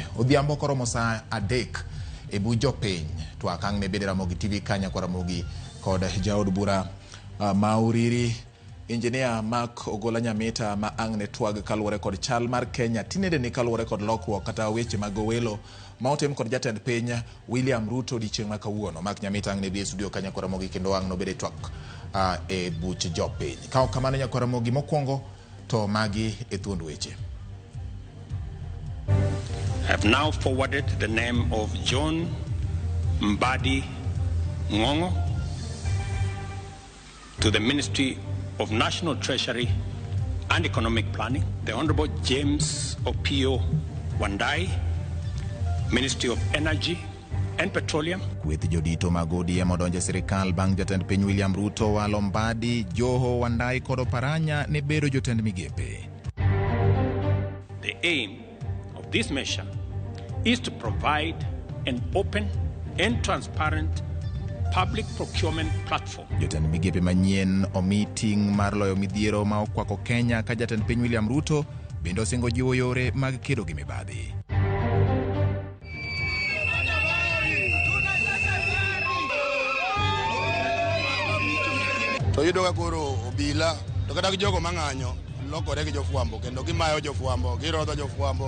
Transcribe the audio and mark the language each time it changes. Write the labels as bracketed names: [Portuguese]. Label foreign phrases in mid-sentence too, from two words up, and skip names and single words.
[Luo (Kenya and Tanzania)] Odhiambo koromo saa 3 e bujo piny to akang' ne bede Ramogi TV Kenya kwa Ramogi kod jaod bura Mauriri Engineer Mark Ogola Nyamita ma ang' ne twag kaluwore kod chal mar Kenya tinende ni kaluwore kod lokruok kata weche mag welo ma otem kod jatend piny William Ruto odiochieng' ma kawuono. Mark Nyamita ang' ne bi e studio Kenya kwa Ramogi kendo ang' no bede twak e buch jopiny. Kao kamano nyakora mogi mokwongo to magi e thuond weche. [English] I have now forwarded the name of John Mbadi Ngongo to the Ministry of National Treasury and Economic Planning, the Honorable James Opio Wandai, Ministry of Energy and Petroleum. [Luo (Kenya and Tanzania)] Kweth jodito mag ODM odonje sirikal bang' jatend piny William Ruto walo Mbadi, Joho, Wandai kod Oparanya ne bedo jotend migepe. [English] The aim of this measure is to provide an open and transparent public procurement platform. [Luo (Kenya and Tanzania)] Jotend migepe manyien omi ting' mar loyo midhiero ma okwako Kenya ka jatend piny William Ruto bende osingo jiwo yore mag kedo gi mibadhi. To yudo ka koro obila to kata jogo mang'anyo lokore gi jofwambo kendo gimayo jofwambo girodho jofwambo.